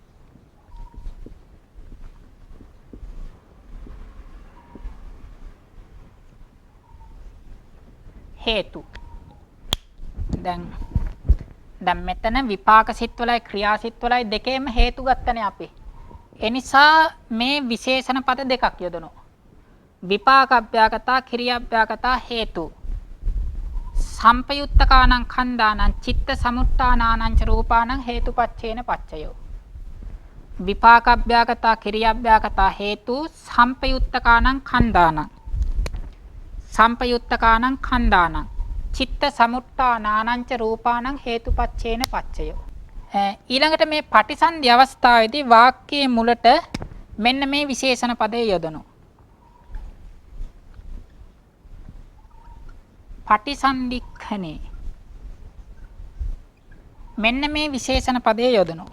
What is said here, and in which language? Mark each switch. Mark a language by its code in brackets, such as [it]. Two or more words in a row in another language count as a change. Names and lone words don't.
[si] හේතු. දැන් මෙතන විපාක සිත්වලයි ක්‍රියා සිත්වලයි දෙකේම හේතු ගත්තනේ අපි. ඒ නිසා මේ විශේෂණ පද දෙකක් යොදනවා. [pi] විපාකබ්භ්‍යාකතා ක්‍රියාබ්භ්‍යාකතා හේතු. සම්පයුත්තකානං ඛණ්ඩානං චිත්ත සමුට්ඨානානං ච රූපානං හේතුපච්චේන පච්චයෝ. විපාකබ්භ්‍යාකතා ක්‍රියාබ්භ්‍යාකතා හේතු සම්පයුත්තකානං ඛණ්ඩානං සම්පයුත්තකානං ඛණ්ඩානං චිත්ත සමුට්ඨානානං ච රූපානං හේතුපච්චේන පච්චයෝ. [si] ඊළඟට මේ පටිසන්ධි අවස්ථාවේදී වාක්‍යයේ මුලට මෙන්න මේ විශේෂණ පදේ යොදනවා. පටිසන්ධික්ඛනේ මෙන්න මේ විශේෂණ පදේ යොදනවා.